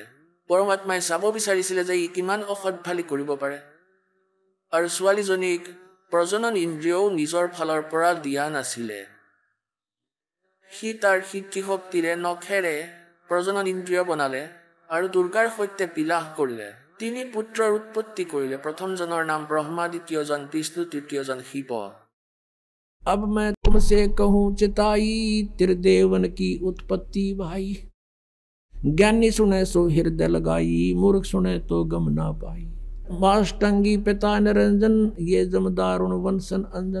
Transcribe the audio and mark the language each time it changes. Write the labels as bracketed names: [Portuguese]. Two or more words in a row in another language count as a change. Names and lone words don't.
[Assamese] পৰমাত্মাই চাব বিচাৰিছিলে যে ই কিমান অসৎভালি কৰিব পাৰে, আৰু ছোৱালীজনীক প্ৰজনন ইন্দ্ৰিয়ও নিজৰ ফালৰ পৰা দিয়া নাছিলে। সি তাৰ শক্তিৰে নখেৰে প্ৰজনন ইন্দ্ৰিয় বনালে, আৰু দুৰ্গাৰ সৈতে বিলাস কৰিলে। 3 পুত্ৰৰ উৎপত্তি কৰিলে। প্ৰথমজনৰ নাম ব্ৰহ্মা, দ্বিতীয়জন বিষ্ণু, তৃতীয়জন শিৱ। [Hindi] अब मैं तुमसे कहूँ चिताई, त्रिदेवन की उत्पत्ति भाई। ज्ञानी सुने सो हृदय लगाई, मूर्ख सुने तो गम ना पाई। माष्टंगी पिता निरंजन, ये जमदारुण वंशन अंजन।